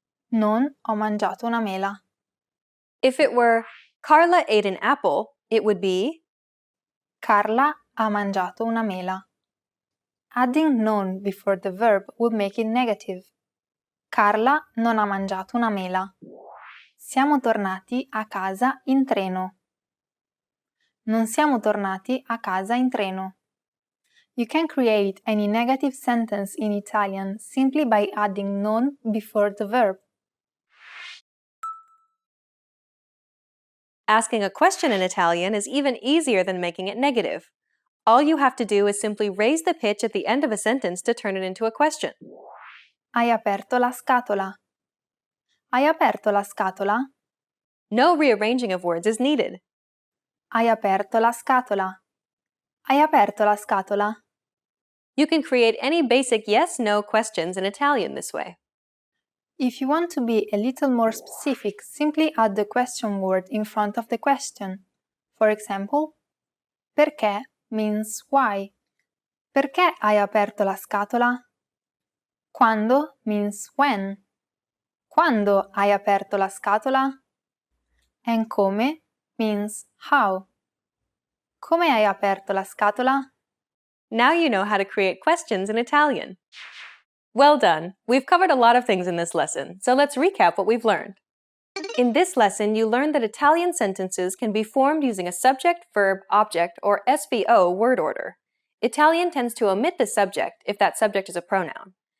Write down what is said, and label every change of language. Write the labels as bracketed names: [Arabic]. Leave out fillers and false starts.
[Italian] Non ho mangiato una mela. [English] if it were Carla ate an apple, it would be [Italian] Carla ha mangiato una mela. [English] Adding non before the verb would make it negative. [Italian] Carla non ha mangiato una mela. Siamo tornati a casa in treno. Non siamo tornati a casa in treno. [English] You can create any negative sentence in Italian simply by adding non before the verb. asking a question in Italian is even easier than making it negative. All you have to do is simply raise the pitch at the end of a sentence to turn it into a question. [Italian] Hai aperto la scatola. Hai aperto la scatola? [English] No rearranging of words is needed. [Italian] Hai aperto la scatola. Hai aperto la scatola? [English] You can create any basic yes-no questions in Italian this way. If you want to be a little more specific, simply add the question word in front of the question. For example, perché means why. [Italian] Perché hai aperto la scatola? [English] Quando means when. [Italian] Quando hai aperto la scatola? [English] And come means how. [Italian] Come hai aperto la scatola? [English] Now you know how to create questions in Italian. Well done! We've covered a lot of things in this lesson, so let's recap what we've learned. In this lesson, you learned that Italian sentences can be formed using a subject, verb, object, or SVO word order. Italian tends to omit the subject if that subject is a pronoun.